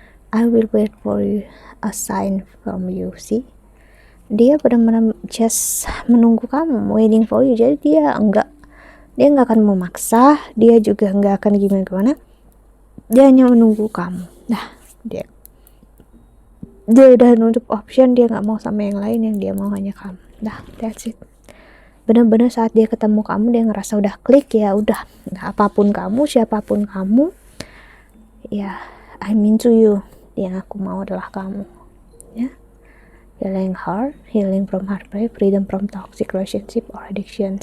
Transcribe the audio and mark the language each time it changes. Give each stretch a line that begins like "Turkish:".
English: I will wait for you, a sign from you.
Indonesian: See, dia benar-benar just menunggu kamu,
English: waiting for you.
Indonesian: Jadi dia nggak akan memaksa, dia juga nggak akan gimana-gimana. Dia hanya menunggu kamu. Nah, dia udah nutup option, dia nggak mau sama yang lain, yang dia mau hanya kamu. Nah,
English: that's it.
Indonesian: Benar-benar saat dia ketemu kamu, dia ngerasa udah klik, ya udah, apapun kamu, siapapun kamu, ya
English: I'm into you,
Indonesian: yang aku mau adalah kamu, ya.
English: Healing heart, healing from heartbreak, freedom from toxic relationship or addiction.